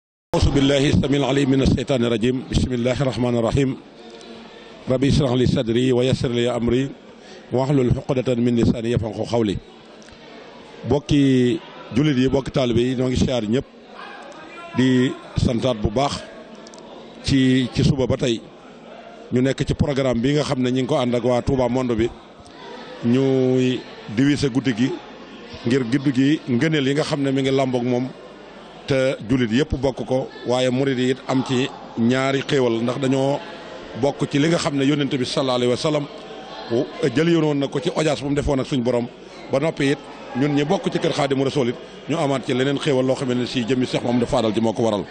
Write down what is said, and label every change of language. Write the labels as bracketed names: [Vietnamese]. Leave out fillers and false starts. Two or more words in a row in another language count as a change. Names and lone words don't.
[Arabic] أعوذ بالله السميع العليم من الشيطان الرجيم بسم الله الرحمن الرحيم ربي اشرح لي صدري ويسر لي أمري واحلل عقدة من لساني يفقهوا قولي [Wolof] bokki jullit yi bokki taalibe yi ñoo ngi siyaar ñëpp di santaat bu baax ci suba ba tey ñu nekk ci programme bi nga xam ne ñi ngi ko ànd ak waa Touba Monde bi ñuy diviser guddi gi ngir guddi gi ngëneel yi nga xam ne mi ngi làmboog moom te jullit yëpp bokk ko waaye murid yi it am ci ñaari xéewal ndax dañoo bokk ci li nga xam ne yónnent bi [Arabic] صلى الله عليه وسلم [Wolof] jëli yoon na ko ci audience bu mu defoon ak suñu borom ba noppi it ñun ñi bokk ci kër Xaadimu Rasuul it ñu amaat ci leneen xéewal loo xam ne si jëmmi Seex Mamadu Faadal ji moo ko waral.